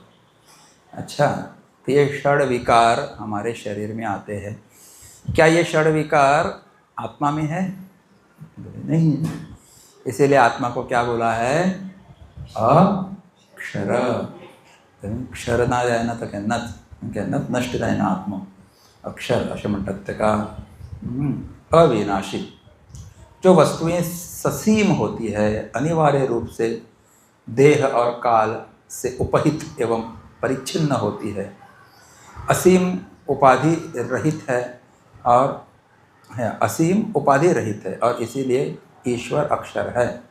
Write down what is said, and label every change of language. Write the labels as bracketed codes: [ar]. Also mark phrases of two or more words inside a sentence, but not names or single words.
[hi] अच्छा, तो ये षड विकार हमारे शरीर में आते हैं। क्या ये षड विकार आत्मा में है? नहीं, इसीलिए आत्मा को क्या बोला है, अक्षर। [kok] क्षर ना जायना तर केन्नाच नष्ट जायना आत्मा, अक्षर असे म्हणतात तेका। [hi] अविनाशी, जो वस्तुएं ससीम होती है, अनिवार्य रूप से देह और काल से उपहित एवं परिच्छिन्न होती है, असीम उपाधि रहित है और असीम उपाधि रहित है, और इसीलिए ईश्वर अक्षर है।